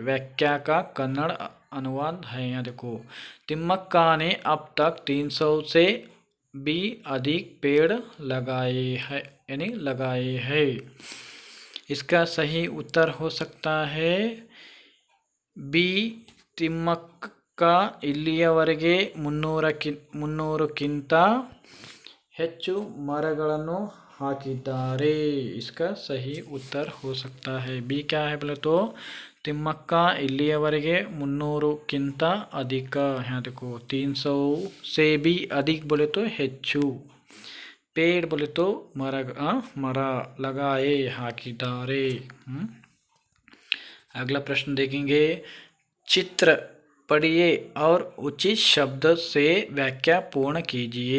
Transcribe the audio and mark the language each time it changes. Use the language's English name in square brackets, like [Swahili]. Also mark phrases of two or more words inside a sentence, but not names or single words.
[Hindi] व्याख्या का कन्नड़ अनुवाद है। यहाँ देखो, तिम्मक्का ने अब तक 300 से भी अधिक पेड़ लगाए हैं, यानी लगाए हैं। इसका सही उत्तर हो सकता है बी, [Kannada] ತಿಮ್ಮಕ್ಕ ಇಲ್ಲಿಯವರೆಗೆ 300ಕ್ಕಿಂತ ಹೆಚ್ಚು ಮರಗಳನ್ನು ಹಾಕಿದ್ದಾರೆ। [Hindi] इसका सही उत्तर हो सकता है बी। क्या है बोले तो [Kannada] ತಿಮ್ಮಕ್ಕ ಇಲ್ಲಿಯವರೆಗೆ 300ಕ್ಕಿಂತ [Hindi] अधिक। यहाँ देखो 300 से भी अधिक बोले तो ಹೆಚ್ಚು, पेड़ बोले तो मर लगाए हाकिदारे। अगला प्रश्न देखेंगे, चित्र पढ़िए और उचित शब्द से व्याख्या पूर्ण कीजिए।